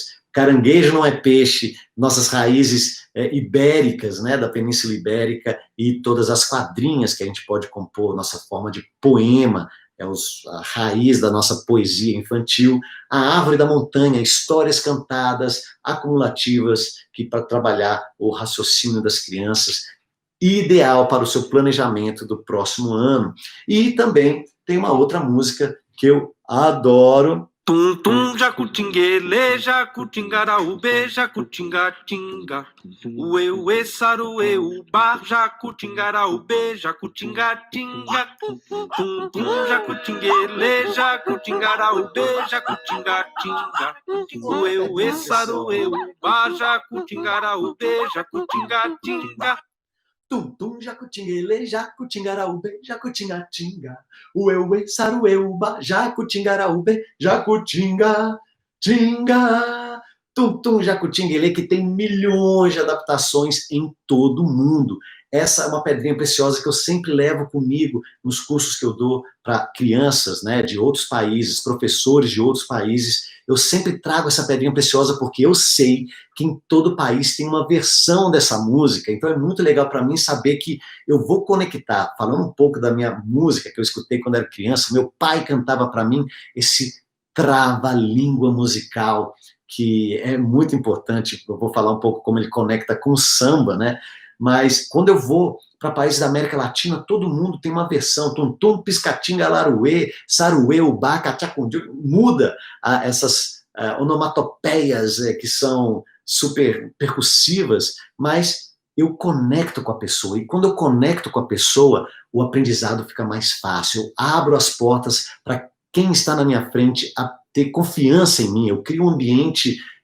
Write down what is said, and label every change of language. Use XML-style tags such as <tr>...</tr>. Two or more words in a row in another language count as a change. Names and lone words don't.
<pt>Caranguejo Não É Peixe, nossas raízes ibéricas, né, da Península Ibérica, e todas as quadrinhas que a gente pode compor, nossa forma de poema, a raiz da nossa poesia infantil. A Árvore da Montanha, histórias cantadas, acumulativas, que para trabalhar o raciocínio das crianças, ideal para o seu planejamento do próximo ano. E também tem uma outra música que eu adoro. Tum tum jacutinguele, jacutingaraúbe, jacutingatinga. Ue ue saruê, uba, jacutingaraúbe, jacutingatinga. Tum tum jacutinguele, jacutingaraúbe, jacutingatinga. Ue ue saruê, uba, jacutingaraúbe, jacutingatinga. Tum, tum, jacutinguele, jacutingaraúbe, jacutingatinga. Ueuê, sarueuba, jacutingaraúbe, jacutinga, tinga. Tum Tum Jacutinguelê, que tem milhões de adaptações em todo o mundo. Essa é uma pedrinha preciosa que eu sempre levo comigo nos cursos que eu dou para crianças, né, de outros países, professores de outros países. Eu sempre trago essa pedrinha preciosa porque eu sei que em todo país tem uma versão dessa música. Então é muito legal para mim saber que eu vou conectar, falando um pouco da minha música que eu escutei quando era criança. Meu pai cantava para mim esse trava-língua musical, que é muito importante. Eu vou falar um pouco como ele conecta com o samba, né? Mas quando eu vou para países da América Latina, todo mundo tem uma versão, tum-tum, piscatinga, laruê, saruê, ubá, cachacundi, muda essas onomatopeias que são super percussivas, mas eu conecto com a pessoa, e quando eu conecto com a pessoa, o aprendizado fica mais fácil, eu abro as portas para quem está na minha frente a ter confiança em mim, eu crio um ambiente</pt>